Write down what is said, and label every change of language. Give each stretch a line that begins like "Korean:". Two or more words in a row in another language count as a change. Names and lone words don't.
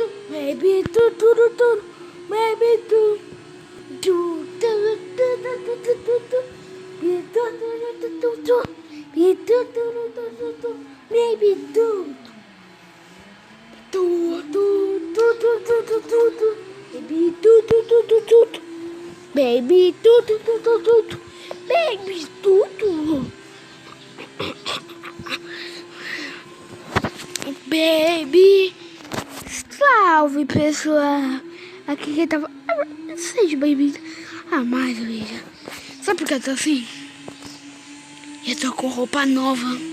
Portuguese: Baby tu tu tu tu, baby tu tu tu tu tu tu tu tu tu, baby tu tu tu tu tu, baby tu tu tu tu tu, baby tu tu tu tu tu tu tu tu tu, baby tu tu tu tu tu tu, baby tu tu tu tu tu tu, baby tu tu, baby. Salve, pessoal! Aqui quem tava... Seja bem-vindo a mais um vídeo. Sabe por que eu tô assim? Eu tô com roupa nova.